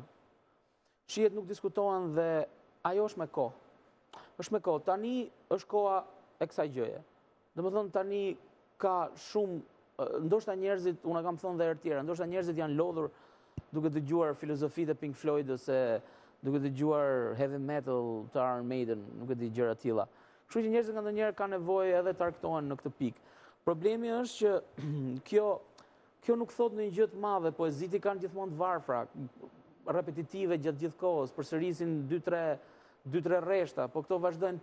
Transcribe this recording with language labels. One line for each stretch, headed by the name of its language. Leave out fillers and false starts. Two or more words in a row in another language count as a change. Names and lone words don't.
Albanian: Shihet nuk diskutohen dhe ajo është me kohë. Është me kohë. Tani është koha e kësaj gjëje. Domethënë tani ka shumë, ndoshta njerëzit, unë kam thënë dhe herë tjera, ndoshta njerëzit janë lodhur duke dëgjuar filozofitë e Pink Floyd ose duke dëgjuar
English: heavy metal
Albanian: të Iron Maiden, nuk e di gjëra të tilla. Kështu që njerëzit ndonjëherë kanë nevojë edhe të argëtohen në këtë pikë. Problemi është që kjo nuk thot në një gjë të madhe, poezitë kanë gjithmonë të varfra, repetitive gjatë gjithë kohës, përsërisin 2-3 rreshta, po këto vazhdojnë.